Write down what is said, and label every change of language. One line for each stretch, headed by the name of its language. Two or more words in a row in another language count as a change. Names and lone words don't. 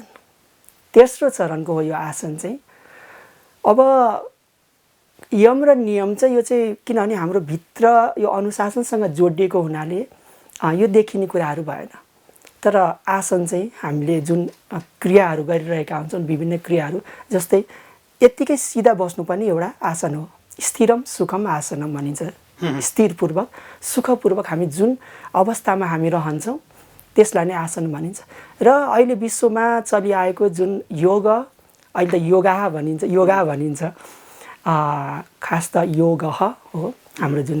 Nepali: तेस्रो चरणको हो यो आसन चाहिँ। अब यम र नियम चाहिँ यो चाहिँ किनभने हाम्रो भित्र यो अनुशासनसँग जोडिएको हुनाले यो देखिने कुराहरू भएन। तर आसन चाहिँ हामीले जुन क्रियाहरू गरिरहेका हुन्छौँ, विभिन्न क्रियाहरू, जस्तै यत्तिकै सिधा बस्नु पनि एउटा आसन हो।
Sanskrit: स्थिरम सुखम आसनम
Nepali: भनिन्छ। स्थिरपूर्वक, सुखपूर्वक हामी जुन अवस्थामा हामी रहन्छौँ त्यसलाई नै आसन भनिन्छ। र अहिले विश्वमा चलिआएको जुन योग, अहिले त योगा भनिन्छ। खास त योग हो हाम्रो जुन